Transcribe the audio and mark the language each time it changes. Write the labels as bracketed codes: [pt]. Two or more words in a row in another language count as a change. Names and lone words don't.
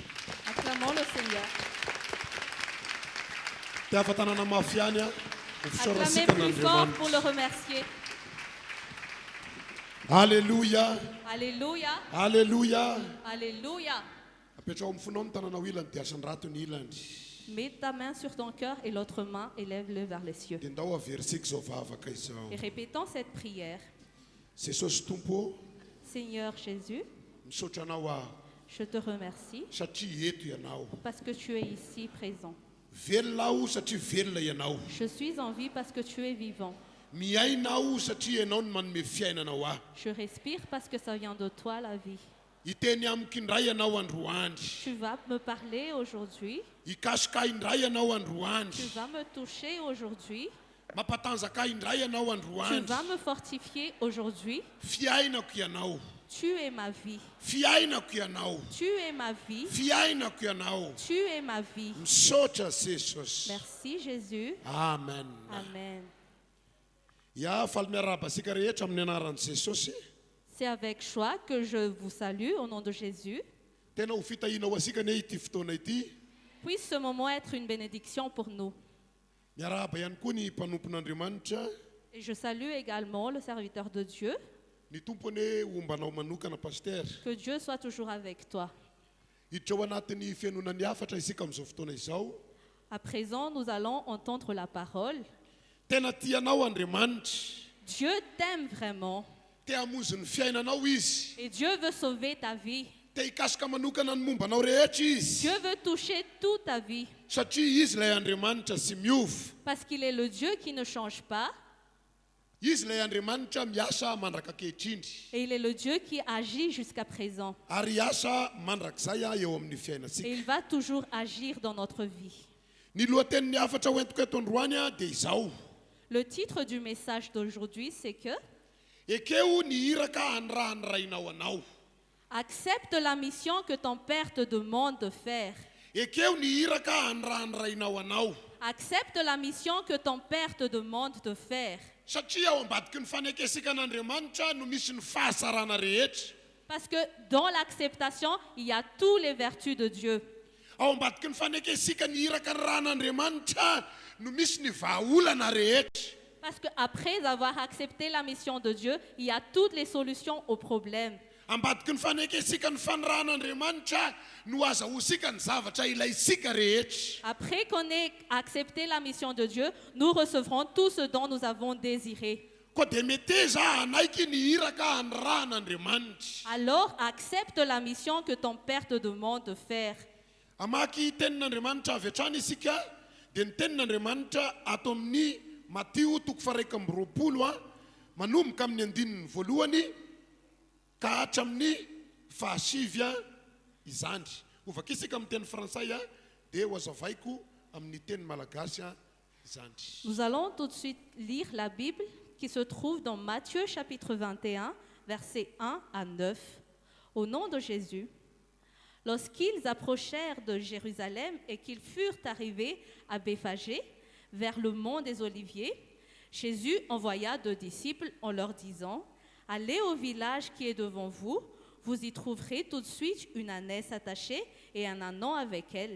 [fr] Acclamons le Seigneur. [mg] Tiava tanana mafy ihany a ho [fr] Acclamez [mg] fisaorasika [fr] plus fort pour le [mg] n'Andriamanitra. [fr] remercier. Alléluia, Alléluia, alléluia. Alléluia. [mg] Apetrao amin'ny fonao ny tanana ho ilany dia asan'ny rato ny ilany. [fr] Mets ta main sur ton cœur et l'autre main élève-le vers les cieux. [mg] Dia ndao averisika izao vavaka izao. [fr] Et répétons cette prière. [mg] Jesosy Tompo, [fr] Seigneur Jésus, [mg] misaotra anao aho [fr] je te remercie [mg] satria eto ianao. [fr] parce que tu es ici présent. [mg] Velona aho satria velona ianao. [fr] Je suis en vie parce que tu es vivant. [mg] Miaina aho satria ianao no manome fiainanao aho. [fr] Je respire parce que ça vient de toi la vie. [mg] Hiteny amiko indray ianao androany. [fr] Tu vas me parler aujourd'hui. [mg] Hikasika indray ianao [fr] Tu [mg] androany. [fr] vas me toucher aujourd'hui. [mg] Mampatanjaka indray ianao [fr] Tu [mg] androany. [fr] vas me fortifier aujourd'hui. [mg] Fiainako ianao. [fr] Tu es ma vie. [mg] Fiainako ianao. [fr] Tu es ma vie. [mg] Fiainako ianao. [fr] Tu es ma vie. [mg] Misaotra Jesosy. [fr] Merci Jésus. Amen. Amen. [mg] Ya faly miarahaba asika rehetra amin'ny anaran'i Jesosy. [fr] C'est avec joie que je vous salue au nom de Jésus. [mg] Tena ho fitahiana ho asika ne ity fotoana ity. [fr] Puisse ce moment être une bénédiction pour nous. [mg] Miarahaba ihany koa ny mpanompon'Andriamanitra. [fr] Et je salue également le serviteur de Dieu. [mg] Ny tompony ombanao manokana paster. [fr] Que Dieu soit toujours avec toi. [mg] Hiditra ao anatin'ny fianonany hafatra isika amin'izao fotoana izao. [fr] À présent, nous allons entendre la parole. [mg] Tena tianao Andriamanitra. [fr] Dieu t'aime vraiment. [mg] Te hamonjy ny fiainanao izy. [fr] Et Dieu veut sauver ta vie. [mg] Te hikasika manokana ny mombanao rehetra izy. [fr] Dieu veut toucher toute ta vie. [mg] Satria izy ilay Andriamanitra sy miova. [fr] Parce qu'il est le Dieu qui ne change pas. [mg] izy ilay Andriamanitra miasa mandrakakehitrindry [fr] Et il est le Dieu qui agit jusqu'à présent. [mg] ary iasa mandrakizay eo amin'ny [fr] Et [mg] fiainantsika. [fr] il va toujours agir dans notre vie. [mg] Ny lohatenin'ny afatra hoentiko eto androany dia izao: [fr] Le titre du message d'aujourd'hui, c'est que [mg] ekeo ny hiraka hanirahany rainao anao. [fr] accepte la mission que ton Père te demande de faire. [mg] Ekeo ny hiraka hanirahany rainao anao. [fr] Accepte la mission que ton Père te demande de faire. [mg] Satria ao ambadiky ny fanekesika an'Andriamanitra no misy ny fahasarana rehetra. [fr] Parce que dans l'acceptation, il y a toutes les vertus de Dieu. [mg] Ao ambadiky ny fanekesika ny hiraka ny rahan'Andriamanitra no misy ny vahaolana rehetra. [fr] Parce qu'après avoir accepté la mission de Dieu, il y a toutes les solutions aux problèmes. [mg] Ambadiky ny fanekesika ny fanirahan'Andriamanitra no azahosika ny zavatra ilaysika rehetra. [fr] Après qu'on ait accepté la mission de Dieu, nous recevrons tout ce dont nous avons désiré. [mg] Koa dia mety za hanaiky ny hiraka hanirahan'Andriamanitra. [fr] Alors accepte la mission que ton Père te demande de faire. [mg] Amaky tenin'Andriamanitra avy hatrany isika dia ny tenin'Andriamanitra ato amin'ny Matio 2:20 manomboka amin'ny 9 ka hatramin'ny 7 izany. Ovaka isika amin'ny teny frantsay dia hoazavaiko amin'ny teny malagasy izany. [fr] Nous allons tout de suite lire la Bible qui se trouve dans Matthieu chapitre 21, versets 1 à 9. Au nom de Jésus, lorsqu'ils approchèrent de Jérusalem et qu'ils furent arrivés à Béphagé, vers le mont des Oliviers, Jésus envoya 2 disciples en leur disant: « Allez au village qui est devant vous, vous y trouverez tout de suite une ânesse attachée et un ânon avec elle.